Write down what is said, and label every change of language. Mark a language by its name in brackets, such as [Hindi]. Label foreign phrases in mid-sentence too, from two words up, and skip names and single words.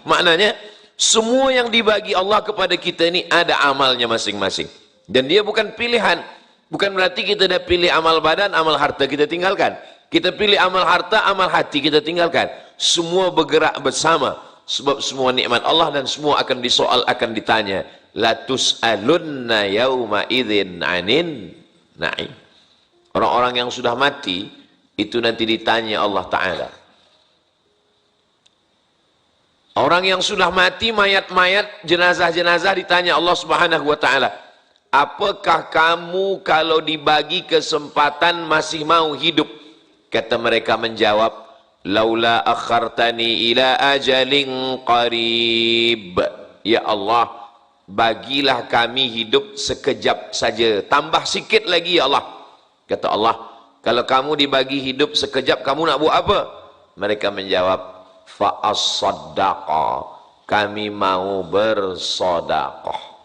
[Malay] Maknanya semua yang dibagi Allah kepada kita ini ada amalnya masing-masing. Dan dia bukan pilihan. Bukan berarti kita dah pilih amal badan, amal harta kita tinggalkan. Kita pilih amal harta, amal hati kita tinggalkan. Semua bergerak bersama. Sebab semua nikmat Allah dan semua akan disoal, akan ditanya. [Arabic] لتسألن يومئذ عن النعيم. [Malay] Orang-orang yang sudah mati itu nanti ditanya [Arabic] الله تعالى. [Malay] Orang yang sudah mati, mayat-mayat, jenazah-jenazah ditanya [Arabic] الله سبحانه وتعالى. [Malay] Apakah kamu kalau dibagi kesempatan masih mau hidup? Kata mereka menjawab, [Arabic] لولا أخرتني إلى أجل قريب. يا الله, [Malay] bagilah kami hidup sekejap saja. Tambah sikit lagi [Arabic] يا الله. [Malay] Kata Allah, kalau kamu dibagi hidup sekejap, kamu nak buat apa? Mereka menjawab, fa'as-saddaqa, kami mau bersodaqah.